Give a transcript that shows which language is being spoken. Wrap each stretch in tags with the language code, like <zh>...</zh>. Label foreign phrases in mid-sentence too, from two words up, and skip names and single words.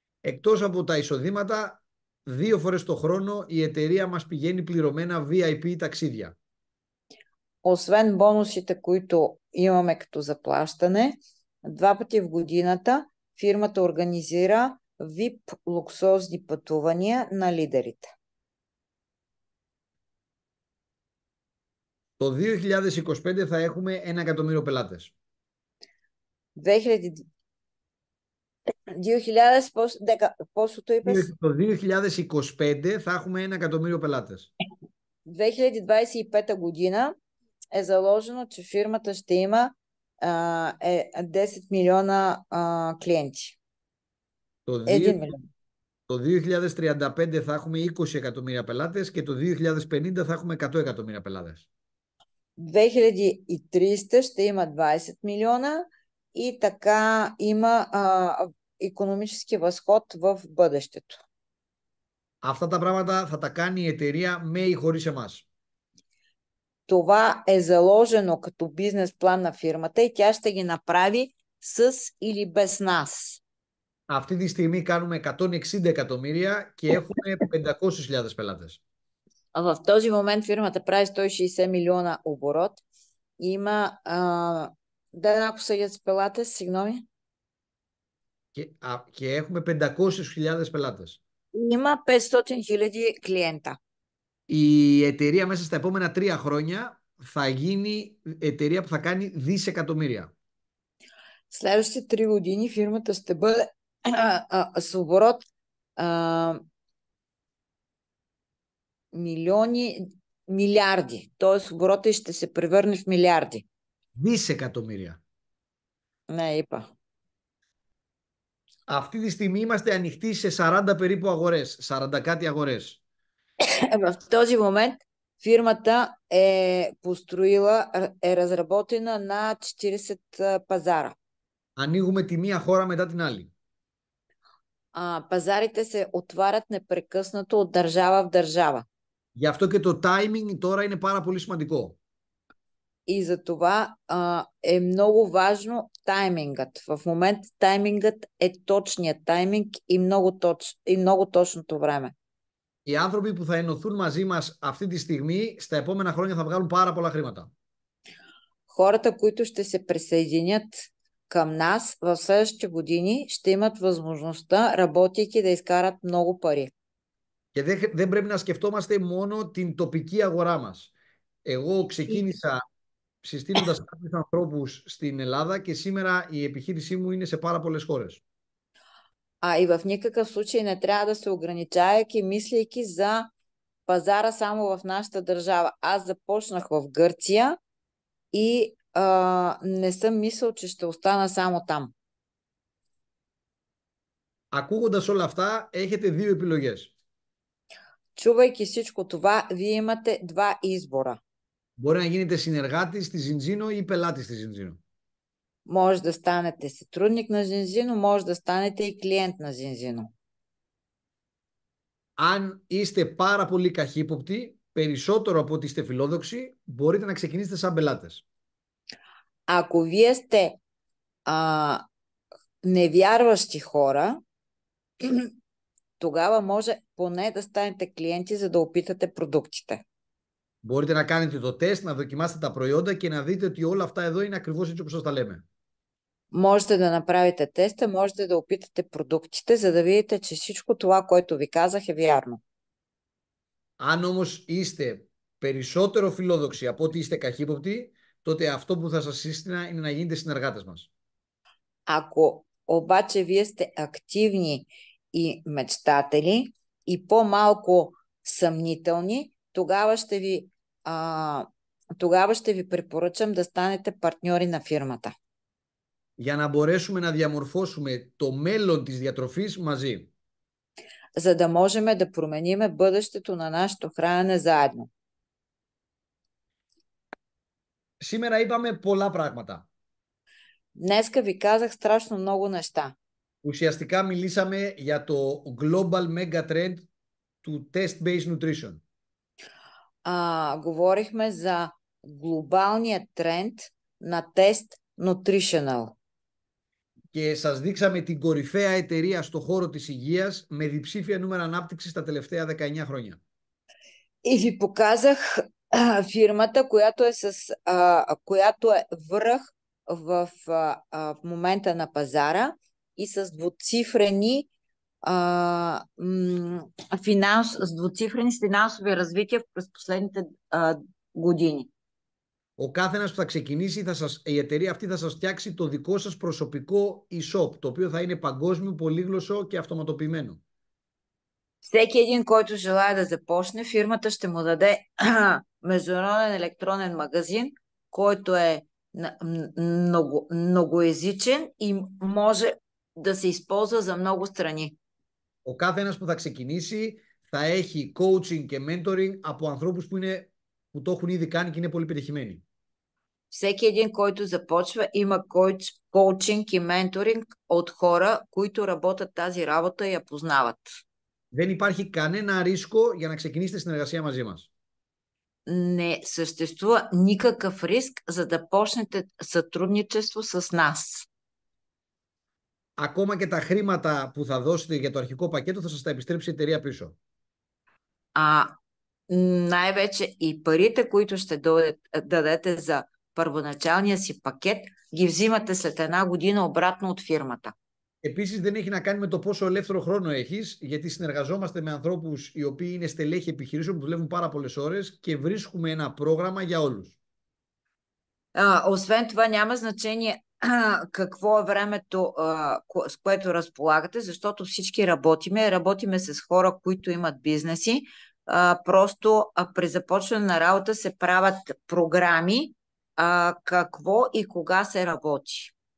<el>Εκτός από τα εισοδήματα, 2 φορές το χρόνο η εταιρεία μας πηγαίνει πληρωμένα VIP ταξίδια.</el> <bg>Освен бонусите, които имаме като заплащане, 2 пъти в годината фирмата организира VIP луксозни пътувания на лидерите.</bg> <el>Το 2025 θα έχουμε 1 εκατομμύριο πελάτες. 2000, 2000 πόσο το είπες? Το 2025 θα έχουμε 1 εκατομμύριο πελάτες.</el> <bg>2025 година е заложено, че фирмата ще има 10 милиона клиенти.</bg> <el>Το</el> <bg>1 милион.</bg> <el>Το 2035 θα έχουμε 20 εκατομμύρια πελάτες και το 2050 θα έχουμε 100 εκατομμύρια πελάτες.</el> <bg>2030 ще има 20 милиона и така има икономически възход в бъдещето.</bg> <el>Αυτά τα πράγματα θα τα κάνει η εταιρεία με ή χωρίς εμάς.</el> <bg>Това е заложено като бизнес план на фирмата и тя ще ги направи с или без нас.</bg> <el>Αυτή τη στιγμή κάνουμε 160 εκατομμύρια και έχουμε 500.000 πελάτες.</el> <bg>В този момент фирмата прави 160 милиона оборот. Има ако са пелате,</bg> <el>сигноми? Και έχουμε 500.000 πελάτες.</el> <bg>Има 500 хиляди клиента.</bg> <el>Η εταιρεία μέσα στα επόμενα 3 χρόνια θα γίνει εταιρεία που θα κάνει δισεκατομμύρια.</el> <bg>Следващите 3 години фирмата ще бъде с оборот милиарди. Т.е. оборота ще се превърне в милиарди.</bg> <el>Δισεκατομμύρια. Ναι, είπα. Αυτή τη στιγμή είμαστε ανοιχτοί σε 40 περίπου αγορές, 40 κάτι αγορές.</el> <bg>В този момент фирмата е разработена на 40 пазара.</bg> <el>Ανοίγουμε τη μία χώρα μετά την άλλη.</el> <bg>Пазарите се отварят непрекъснато от държава в държава.</bg> <el>Γι' αυτό και το timing τώρα είναι πάρα πολύ σημαντικό.</el> <bg>И за това е много важно таймингът. В момента таймингът е точният тайминг и много точното време.</bg> <el>Οι άνθρωποι που θα ενωθούν μαζί μας αυτή τη στιγμή, στα επόμενα χρόνια θα βγάλουν πάρα πολλά χρήματα.</el> <bg>Хората, които ще се присъединят към нас в следващите години, ще имат възможността, работейки, да изкарат много пари.</bg> <el>Και δεν πρέπει να σκεφτόμαστε μόνο την τοπική αγορά μας. Εγώ ξεκίνησα συστήνοντας κάποιους ανθρώπους στην Ελλάδα και σήμερα η επιχείρησή μου είναι σε πάρα πολλές χώρες.</el> <bg>И в никакъв случай не трябва да се ограничавайки, мислейки за пазара само в нашата държава. Аз започнах в Гърция и не съм мислил, че ще остана само там.</bg> <el>Ακούγοντας όλα αυτά, έχετε 2 επιλογές.</el> <bg>Чувайки всичко това, вие имате 2 избора.</bg> <el>Μπορεί να γίνετε συνεργάτης στη Ζινζίνο ή πελάτης στη Ζινζίνο.</el> <bg>Може да станете сътрудник на Зинзино, може да станете и клиент на Зинзино.</bg> <el>Αν είστε πάρα πολύ καχύποπτοι, περισσότερο από ότι είστε φιλόδοξοι, μπορείτε να ξεκινήσετε σαν πελάτες.</el> <bg>Ако вие сте невярващи хора, тогава може поне да станете клиенти, за да опитате продуктите.</bg> <el>Μπορείτε να κάνετε το τεστ, να δοκιμάσετε τα προϊόντα και να δείτε ότι όλα αυτά εδώ είναι ακριβώς έτσι όπως σας τα λέμε.</el> <bg>Можете да направите теста, можете да опитате продуктите, за да видите, че всичко това, което ви казах, е вярно.</bg> <el>Αν όμως είστε περισσότερο φιλόδοξοι από ότι είστε καχύποπτοι, τότε αυτό που θα σας σύστηνα είναι να γίνετε συνεργάτες μας.</el> <bg>Ако обаче вие сте активни и мечтатели и по-малко съмнителни, тогава ще ви препоръчам да станете партньори на фирмата.</bg> <el>Για να μπορέσουμε να διαμορφώσουμε το μέλλον της διατροφής μαζί.</el> <bg>За да можем да промениме бъдещето на нашето хранене заедно.</bg> <el>Σήμερα είπαμε πολλά πράγματα.</el> <bg>Днеска ви казах страшно много неща.</bg> <el>Ουσιαστικά μιλήσαμε για το</el> <en>global mega trend</en> <el>του</el> <en>test-based nutrition.</en> <bg>Говорихме за глобалния тренд на тест nutritional.</bg> <el>και σας δείξαμε την κορυφαία εταιρεία στο χώρο της υγείας με διψήφια νούμερα ανάπτυξης τα τελευταία 19 χρόνια.</el> <bg>И ви показах фирмата, която е връх в момента на пазара и с двуцифрени с финансови развития през последните години.</bg> <el>Ο κάθε ένας που θα ξεκινήσει, η εταιρεία αυτή θα σας φτιάξει το δικό σας προσωπικό e-shop, το οποίο θα είναι παγκόσμιο, πολύγλωσσο και αυτοματοποιημένο.</el> <bg>Всеки един, който желая да започне, фирмата ще му даде международен електронен магазин, който е многоезичен и може да се използва за много страни.</bg> <el>Ο κάθε ένας που θα ξεκινήσει θα έχει coaching και mentoring από ανθρώπους που το έχουν ήδη κάνει και είναι πολύ πετυχημένοι.</el> <bg>Всеки един, който започва, има коучинг и менторинг от хора, които работят тази работа и я познават.</bg> <el>Δεν υπάρχει κανένα ρίσκο για να ξεκινήσετε συνεργασία μαζί μας.</el> <bg>Не съществува никакъв риск, за да почнете сътрудничество с нас.</bg> <el>Ακόμα και τα χρήματα που θα δώσετε για το αρχικό πακέτο θα σας τα επιστρέψει η εταιρεία πίσω.</el> <bg>Най-вече и парите, които ще дадете за първоначалния си пакет, ги взимате след една година обратно от фирмата.</bg> <el>Επίσης δεν έχει να κάνει με το πόσο ελεύθερο χρόνο έχεις, γιατί συνεργαζόμαστε με ανθρώπους οι οποίοι είναι στελέχη επιχειρήσεων που δουλεύουν πάρα πολλές ώρες και βρίσκουμε ένα πρόγραμμα για όλους.</el> <bg>Освен това няма значение какво е времето, с което разполагате, защото всички работиме с хора, които имат бизнеси. Просто при започване на работа се правят програми, какво и кога се работи.</bg>